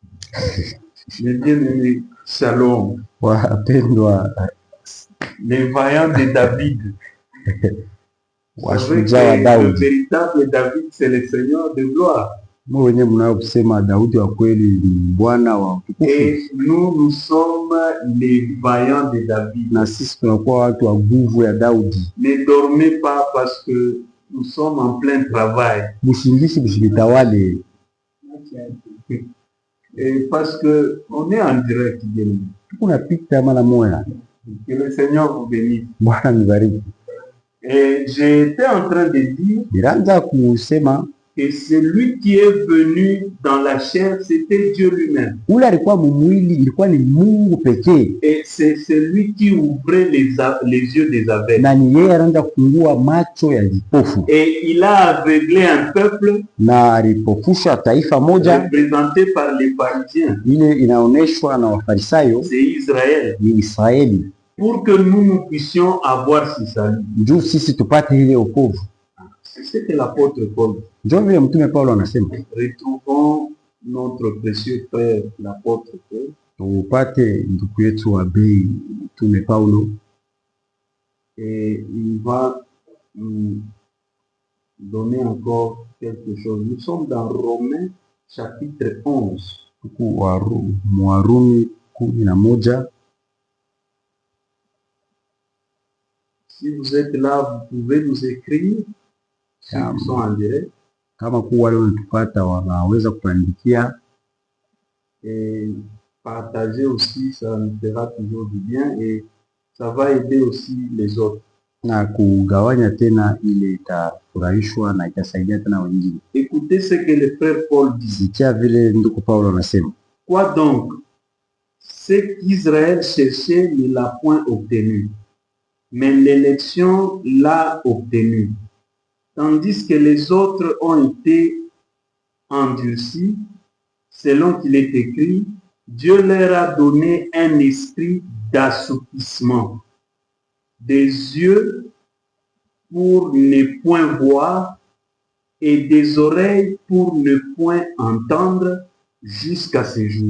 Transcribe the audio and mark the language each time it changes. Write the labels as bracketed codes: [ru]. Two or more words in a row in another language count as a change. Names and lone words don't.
[fr] Les bien-aimés, Shalom. [sw] Wapendwa, [fr] Les vaillants de David. Vous savez [sw] washujaa wa que le Daudi, [fr] véritable David, c'est le Seigneur de gloire. [sw] mwe wenyewe mnao kusema Daudi wa kweli ni Bwana wa utukufu, [fr] Et nous sommes les vaillants de David. [sw] na sisi tunakuwa watu wa nguvu ya Daudi. [fr] Ne dormez pas parce que nous sommes en plein travail. Bushingishi bushibitawale, Et parce que on est en direct, bien-aimés. [sw] tunapita mara moya. [fr] Que le Seigneur vous bénisse. [sw] Bwana nibariki. [fr] Et j'étais en train de dire [sw] Nilianza kusema [fr] que celui qui est venu dans la chair, c'était Dieu lui-même. [sw] ule alikuwa mumwili, ilikuwa ni Mungu pekee, [fr] Et c'est celui qui ouvrait les yeux des aveugles. [sw] na ni yeye anaanza kufungua macho ya vipofu, [fr] Et il a aveuglé un peuple [sw] na alipofusha taifa moja, [fr] représenté par les pharisiens. [sw] ile inaonyeshwa na Wafarisayo, [fr] C'est Israël. [sw] ni Israeli, [fr] Pour que nous puissions avoir ce salut. [sw] juu sisi tupate ile wokovu. [fr] C'est ce que l'apôtre Paul. [sw] Ndio vile mtume Paulo anasema [fr] Retrouvons notre précieux frère, l'apôtre Paul. [sw] tupate ndugu yetu wa bei mtume Paulo, [fr] Et il va nous donner encore quelque chose. Nous sommes dans Romains chapitre 11. [sw] huku Warumi 11. [fr] Si vous êtes là, vous pouvez nous écrire. Ceux qui sont en direct. [sw] Kama kuwa wale wanatupata wanaweza kutuandikia, [fr] Et partager aussi, ça nous fera toujours du bien et ça va aider aussi les autres. [sw] na kugawanya tena, ile itafurahishwa na itasaidia tena wengine. [fr] Écoutez ce que le frère Paul dit. [sw] Sikia vile ndugu Paulo anasema, [fr] Quoi donc? Ce qu'Israël cherchait ne l'a point obtenu, mais l'élection l'a obtenu. Tandis que les autres ont été endurcis, selon qu'il est écrit, Dieu leur a donné un esprit d'assoupissement, des yeux pour ne point voir et des oreilles pour ne point entendre jusqu'à ce jour.